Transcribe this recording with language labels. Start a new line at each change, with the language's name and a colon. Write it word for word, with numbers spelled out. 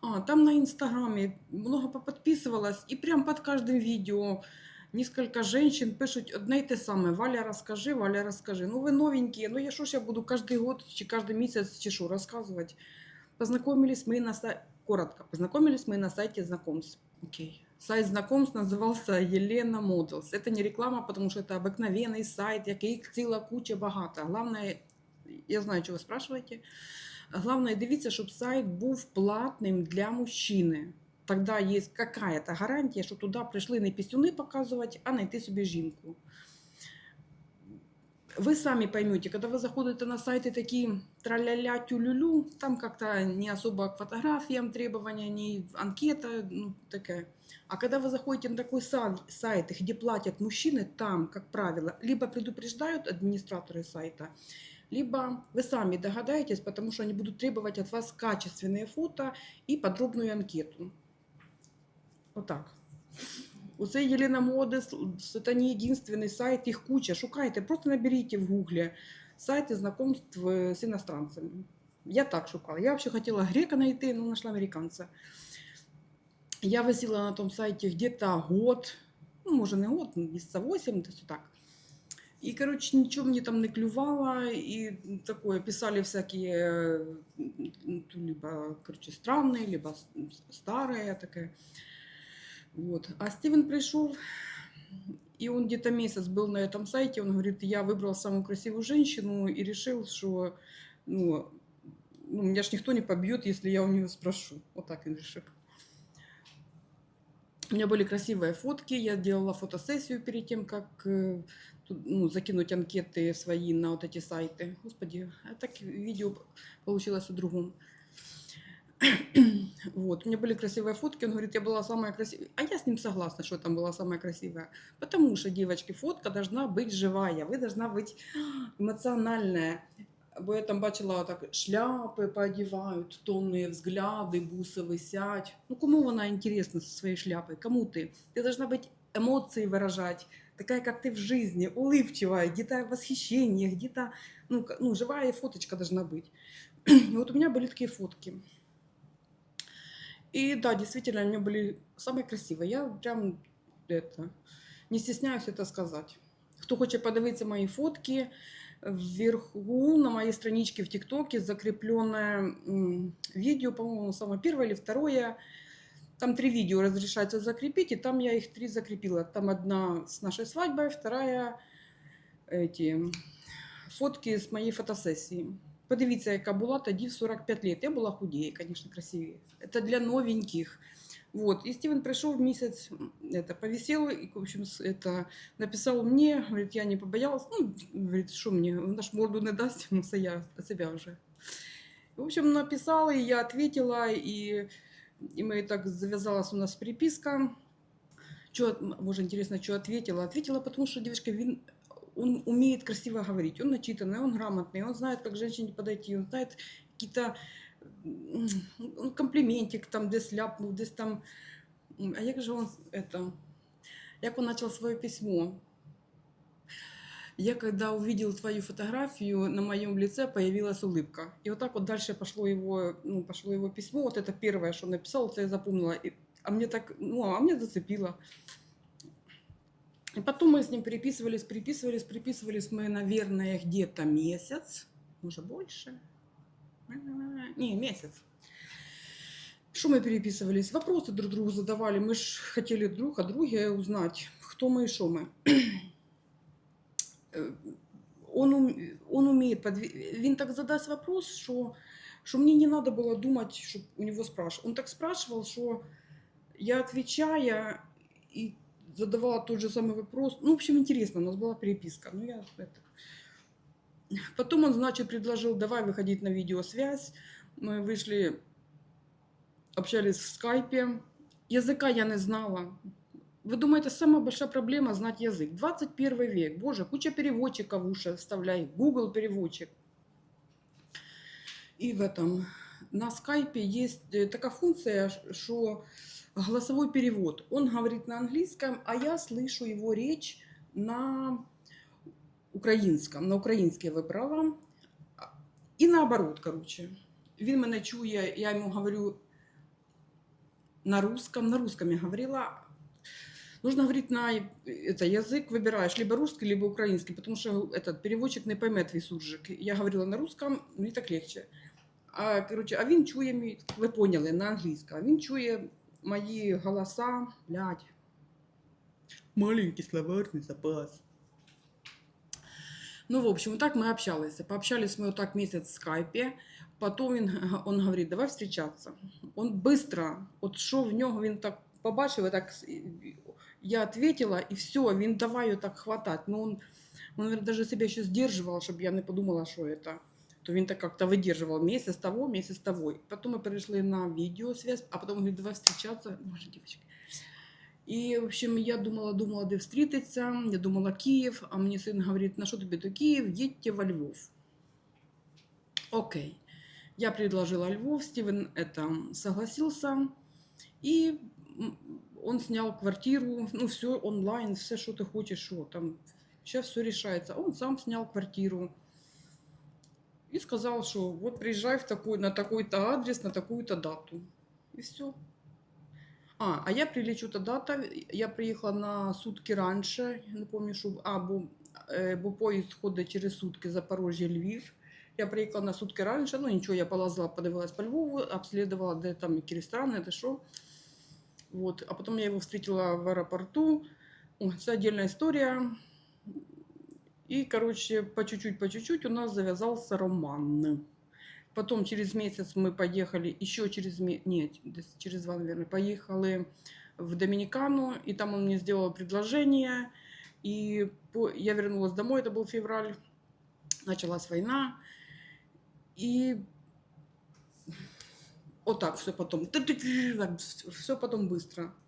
Russian: Да, там на Инстаграме много поподписывалась, и прям под каждым видео несколько женщин
Ukrainian: пишуть одне й те саме: Валя, розкажи,
Russian: Валя, розкажи.
Ukrainian: Ну, ви новенькі, ну я що ж я буду кожен год чи кожен місяць чи що розказувати?
Russian: Познакомились мы на сайте, коротко, познакомились мы на сайте знакомств. Окей. Сайт знакомств назывался Елена Models. Это не реклама, потому что это обыкновенный сайт,
Ukrainian: яких ціла куча багато.
Russian: Главное, я знаю, чого ви спрашиваете.
Ukrainian: Главное, дивіться, щоб сайт був платним для мужчини. Тогда есть какая-то гарантія, що туди прийшли не пісюни показувати, а знайти собі жінку.
Russian: Вы сами поймете, когда вы заходите на сайты такие тра-ля-ля, тю-лю-лю, там как-то не особо к фотографиям требования, не анкета, ну, такая. А когда вы заходите на такой сай- сайт, где платят мужчины, там, как правило, либо предупреждают администраторы сайта, либо вы сами догадаетесь, потому что они будут требовать от вас качественные фото и подробную анкету. Вот так.
Ukrainian: Оце Єлена Модес, це не єдиний сайт, їх куча. Шукайте, просто наберіть в гуглі сайти знакомств е, з іностранцями. Я так шукала. Я взагалі хотіла грека знайти, але знайшла американця. Я висіла на тому сайті где-то год, ну, може не год, ну, місяця вісім, десь так.
Russian: И, короче, ничего мне там не клювало, и такое, писали всякие, э, м, м, либо, короче, странные, либо с- м, с- старые такая. Вот. А Стивен пришел, и он где-то месяц был на этом сайте, он говорит, я выбрал самую красивую женщину и решил, что, ну, ну, меня ж никто не побьет, если я у нее спрошу. Вот так он решил. У меня были красивые фотки, я делала фотосессию перед тем, как э, ту- ну, закинуть анкеты свои на вот эти сайты. Господи, а так видео получилось у другом. Вот, у меня были красивые фотки, он говорит, я была самая красивая. А я с ним согласна, что там была самая красивая. Потому что, девочки, фотка должна быть живая, вы должна быть эмоциональная.
Ukrainian: Бо я там бачила так, шляпи поодівають, томні взгляди, буси висять. Ну кому вона інтересна зі своєю шляпою? Кому ти? Ти должна бути емоції виражати, така, як ти в житті, улыбчива, где-то восхищення, где-то, ну, к- ну, живая фоточка должна быть.
Russian: И вот у меня были такие фотки. И да, действительно, они были самые красивые. Я прям это не стесняюсь это сказать.
Ukrainian: Хто хоче подивитися мої фотки,
Russian: вверху на моей страничке в ТикТоке закрепленное м, видео, по-моему, самое первое или второе. Там три видео разрешается закрепить, и там я их три закрепила. Там одна с нашей свадьбой, вторая эти фотки с моей фотосессии.
Ukrainian: Подивіться, яка була тоді в сорок п'ять лет. Я була худіє, звісно, красивіє. Це для новеньких. Вот. І Стівен прийшов місяць, м, это, повісів, і, в общем, с- это, написав мені, говорить, я не побоялась. Ну, говорить, що мені, вона ж морду не дасть, ну, це я от себе вже.
Russian: В общем, написала, и я ответила, и, и мы так завязалась у нас переписка. Чё, м, может, интересно, что ответила? Ответила, потому что девочка, вин- он умеет красиво говорить, он начитанный, он грамотный, он знает, как к женщине подойти, он знает какие-то м, он комплиментик там, где сляпнул, где там. М, А як же он это, як он начал свое письмо? Я когда увидел твою фотографию, на моем лице появилась улыбка. И вот так вот дальше пошло его, ну, пошло его письмо. Вот это первое, что он написал, это я запомнила. И- а мне так, ну, а мне зацепило. И потом мы с ним переписывались, переписывались, переписывались мы, наверное, где-то месяц, может больше. Не, месяц. Что мы переписывались? Вопросы друг другу задавали. Мы ж хотели друг о друге узнать, кто мы и что мы.
Ukrainian: Э, он, ум- он умеет подве- Він так задасть вопрос, що, що мені не треба було думати, щоб у нього спрашивали. Он так спрашивал, що я отвечая і задавала тот же самый вопрос.
Russian: Ну, в общем, интересно, у нас была переписка. Ну, я это... Потом он, значит, предложил, давай выходить на видеосвязь. Мы вышли, общались в скайпе. Языка я не знала. Вы думаете, самая большая проблема знать язык? двадцать первый век, боже, куча переводчиков в уши вставляй, Google переводчик. И в этом на скайпе есть э, такая функция, что голосовой перевод. Он говорит на английском, а я слышу его речь
Ukrainian: на українськом, на українське вибрала. А- І наоборот, короче. Він мене чує, я йому говорю
Russian: на русском. На русском я говорила. Нужно говорить на это, язык, выбираешь либо русский, либо украинский, потому что этот переводчик не поймет твій суржик. Я говорила на русском,
Ukrainian: мені так легче. А, короче, а він чує, мій- ви поняли, на англійському, а він чує мої голоса, блядь.
Russian: Маленький словарный запас. Ну, в общем, так мы общались. Пообщались мы вот так месяц в скайпе. Потом він, г- он говорит, давай встречаться.
Ukrainian: Он быстро, от що в нього, він так побачив, і так, с- і- і- я ответила, і все, він давай його так хватать.
Russian: Ну, он, он наверное, даже себе ще сдерживал, щоб я не подумала, що это. То він так как-то выдерживал месяц того, месяц того. Потом мы перешли на видеосвязь, а потом говорит, давай встречаться. Боже, девочки.
Ukrainian: І, в общем, я думала, думала, де встрітиться. Я думала Київ, а мені син говорить, на що тобі до Київ, їдьте во Львов. Окей.
Russian: Я предложила Львов, Стивен это, согласился, и м, он снял квартиру, ну все онлайн, все, что ты хочешь, что там, сейчас все решается. Он сам снял квартиру и сказал, что вот приезжай в такой, на такой-то адрес, на такую-то дату. И все.
Ukrainian: А, а я прилечу тогда, то я приїхала на сутки раніше, не помню, що, а, бо, е, бо поїзд ходить через сутки Запорожжя, Львів. Я приїхала на сутки раніше, ну нічого, я полазила, подивилась по Львову, обслідувала, де там які ресторани, де що. Вот. А потім я його встретила в аеропорту. Ой, це отдельна історія. І, короче, по чуть-чуть, по чуть-чуть у нас завязался роман.
Russian: Потом через месяц мы поехали, еще через месяц, нет, десь через два, наверное, поехали в Доминикану, и там он мне сделал предложение, и по- я вернулась домой, это был февраль, началась война, и вот так все потом, все потом быстро.